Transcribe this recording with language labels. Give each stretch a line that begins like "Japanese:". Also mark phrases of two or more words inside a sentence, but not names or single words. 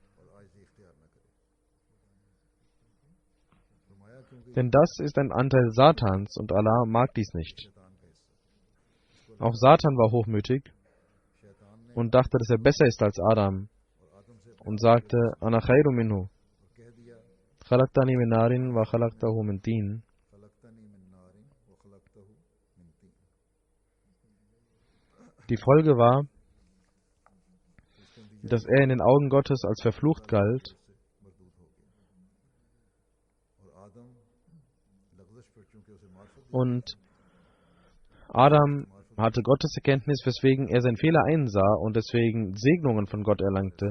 German: Denn das ist ein Anteil Satans und Allah mag dies nicht. Auch Satan war hochmütig und dachte, dass er besser ist als Adam und sagte,
Arabic: أنا خير منه، خلقتني من نار وخلقته من طين.
German: Die Folge war, dass er in den Augen Gottes als verflucht galt. Und Adam hatte Gotteserkenntnis, weswegen er seinen Fehler einsah und deswegen Segnungen von Gott erlangte.